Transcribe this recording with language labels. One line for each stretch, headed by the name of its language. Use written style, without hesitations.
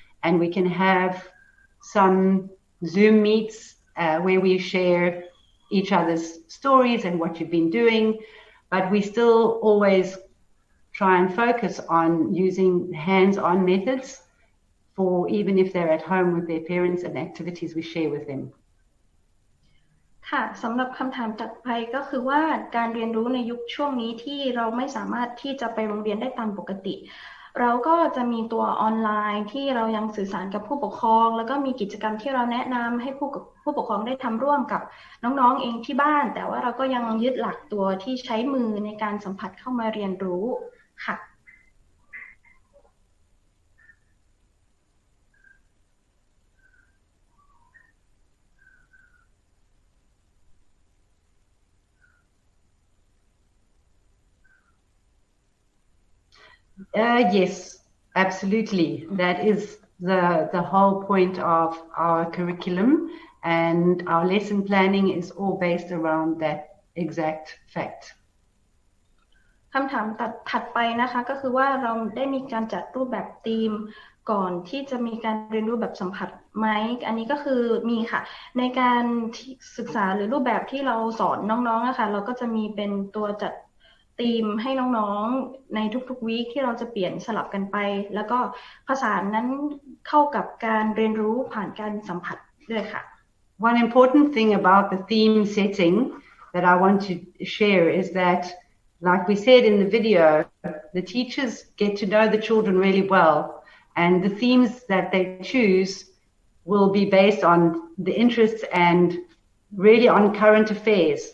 English: And we can have some Zoom meets where we share each other's stories and what you've been doing, but we still always try and focus on using hands-on methods for even if they're at home with their parents and activities we share with them.
Thai: ค่ะสำหรับคำถามถัดไปก็คือว่าการเรียนรู้ในยุคช่วงนี้ที่เราไม่สามารถที่จะไปโรงเรียนได้ตามปกติเราก็จะมีตัวออนไลน์ที่เรายังสื่อสารกับผู้ปกครองแล้วก็มีกิจกรรมที่เราแนะนำให้ผู้ปกครองได้ทำร่วมกับน้องๆเองที่บ้านแต่ว่าเราก็ยังยึดหลักตัวที่ใช้มือในการสัมผัสเข้ามาเรียนรู้ค่ะ
English: Yes, absolutely. That is the whole point of our curriculum, and our lesson planning is all based around that exact fact.
Thai: คำถามถัดไปนะคะก็คือว่าเราได้มีการจัดรูปแบบธีมก่อนที่จะมีการเรียนรู้แบบสัมผัสไหมอันนี้ก็คือมีค่ะในการศึกษาหรือรูปแบบที่เราสอนน้องๆนะคะเราก็จะมีเป็นตัวจัดธีมให้น้องๆในทุกๆวีคที่เราจะเปลี่ยนสลับกันไปแล้วก็ผสานนั้นเข้ากับการเรียนรู้ผ่านการสัมผัสด้วยค่ะ
English: One important thing about the theme setting that I want to share is that, like we said in the video, the teachers get to know the children really well, and the themes that they choose will be based on the interests and really on current affairs.